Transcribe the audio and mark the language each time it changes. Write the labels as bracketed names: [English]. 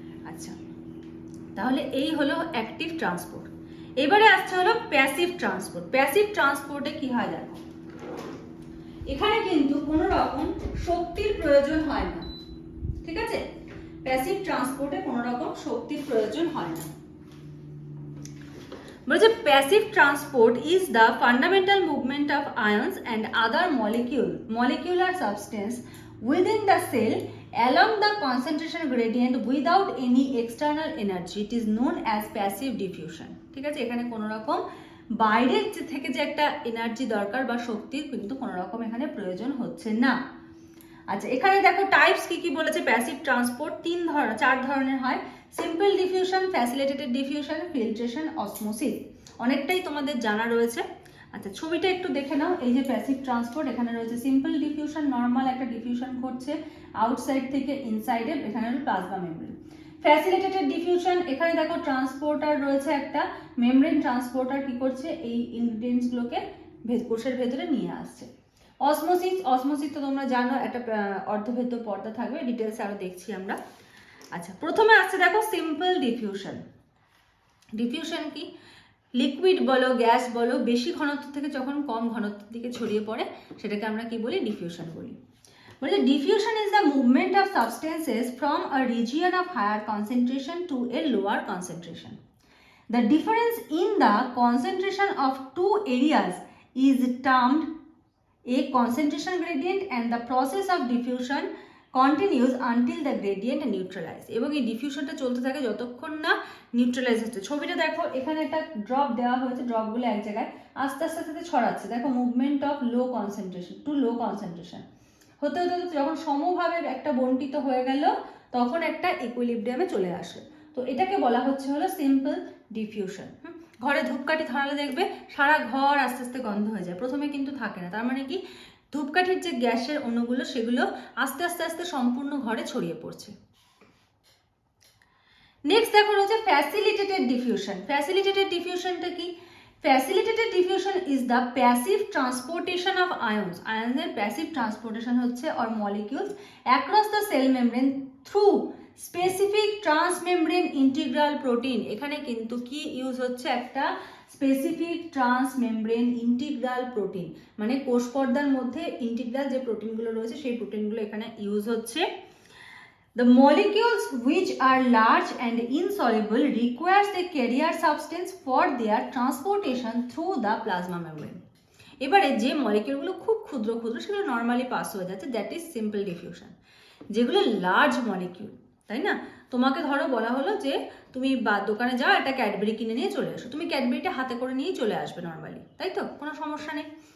[Bangla] আচ্ছা, তাহলে এই হলো অ্যাক্টিভ ট্রান্সপোর্ট। এবারে আসছে হলো প্যাসিভ ট্রান্সপোর্ট। প্যাসিভ ট্রান্সপোর্টে কি হয় দেখো, এখানে কিন্তু কোনো রকম শক্তির প্রয়োজন হয় না। ঠিক আছে, প্যাসিভ ট্রান্সপোর্টে কোনো রকম শক্তির প্রয়োজন হয় না। বলছে [English] Passive transport is the fundamental movement of ions and other molecular substance within the cell along the concentration gradient without any external energy. It is known as passive diffusion. [Bangla] ঠিক আছে, এখানে কোনো রকম বাইরের থেকে যে একটা এনার্জি দরকার বা শক্তির কিন্তু কোনো রকম এখানে প্রয়োজন হচ্ছে না। আচ্ছা, এখানে দেখো টাইপস কি কি বলেছে। প্যাসিভ ট্রান্সপোর্ট চার ধরনের হয়। Simple diffusion, facilitated diffusion, filtration, osmosis. অনেকটাই তোমাদের জানা রয়েছে। আচ্ছা, ছবিটা একটু দেখে নাও। এই যে প্যাসিভ ট্রান্সপোর্ট, এখানে রয়েছে সিম্পল ডিফিউশন, নর্মাল একটা ডিফিউশন ঘটছে আউটসাইড থেকে ইনসাইডে, এখানে হলো প্লাজমা মেমব্রেন। ফ্যাসিলিটেটেড ডিফিউশন, এখানে দেখো ট্রান্সপোর্টার রয়েছে একটা, মেমব্রেন ট্রান্সপোর্টার কি করছে? এই ইনগ্রিডিয়েন্টস গুলোকে কোষের ভেতরে নিয়ে আসছে। অসমোসিস তো তোমরা জানো, একটা অর্ধভেদ্য পর্দা থাকবে, ডিটেলসে আরো দেখছি আমরা। আচ্ছা, প্রথমে আসছে দেখো সিম্পল ডিফিউশন। ডিফিউশন কি? লিকুইড বলো, গ্যাস বলো, বেশি ঘনত্ব থেকে যখন কম ঘনত্বের দিকে ছড়িয়ে পড়ে, সেটাকে আমরা কি বলি? ডিফিউশন বলি। বলছে [English] Diffusion is the movement of substances from a region of higher concentration to a lower concentration. The difference in the concentration of two areas is termed a concentration gradient and the process of diffusion continues until the gradient neutralize. [Bangla] এবং এই ডিফিউশনটা চলতে থাকে যতক্ষণ না neutralise হচ্ছে। ছবিটা দেখো, এখানে একটা ড্রপ দেওয়া হয়েছে, ড্রপগুলো এক জায়গায় আস্তে আস্তে আস্তে ছড়াচ্ছে। দেখো [English] movement of low concentration [Bangla] to low concentration হতে হতে যখন সমভাবে একটা বন্টিত হয়ে গেল, তখন একটা ইকুইলিব্রিয়ামে চলে আসে। তো এটাকে বলা হচ্ছে হলো সিম্পল ডিফিউশন। ঘরে ধূপকাঠি ধরালে দেখবে সারা ঘর আস্তে আস্তে গন্ধ হয়ে যায়, প্রথমে কিন্তু থাকে না। তার মানে কি, ধূপকাঠির যে গ্যাসের অণুগুলো সেগুলো আস্তে আস্তে আস্তে সম্পূর্ণ ঘরে ছড়িয়ে পড়ছে। নেক্সট দেখো রয়েছে ফ্যাসিলিটেটেড ডিফিউশন। ফ্যাসিলিটেটেড ডিফিউশনটা কি? [English] Facilitated diffusion is the passive transportation of ions. [Bangla] আয়ন্সের passive transportation হচ্ছে [English] Or molecules across the cell membrane through specific transmembrane integral protein. [Bangla] এখানে কিন্তু কি ইউজ হচ্ছে? একটা স্পেসিফিক ট্রান্সমেমব্রেন ইন্টিগ্রাল প্রোটিন, মানে কোষ পর্দার মধ্যে ইন্টিগ্রাল যে প্রোটিনগুলো রয়েছে সেই প্রোটিনগুলো এখানে ইউজ হচ্ছে। [English] The molecules which are large and insoluble requires the carrier substance for their transportation through the plasma membrane. [Bangla] এবারে যে মলিকিউলগুলো খুব ক্ষুদ্র ক্ষুদ্র সেগুলো নর্মালি পাস হয়ে যাচ্ছে, [English] That is simple diffusion. [Bangla] যেগুলো লার্জ মলিকিউল, তাই না, তোমাকে ধরো বলা হলো যে তুমি দোকানে যাও, একটা ক্যাডবেরি কিনে নিয়ে চলে আসো, তুমি ক্যাডবেরিটা হাতে করে নিয়েই চলে আসবে নর্মালি, তাই তো, কোনো সমস্যা নেই।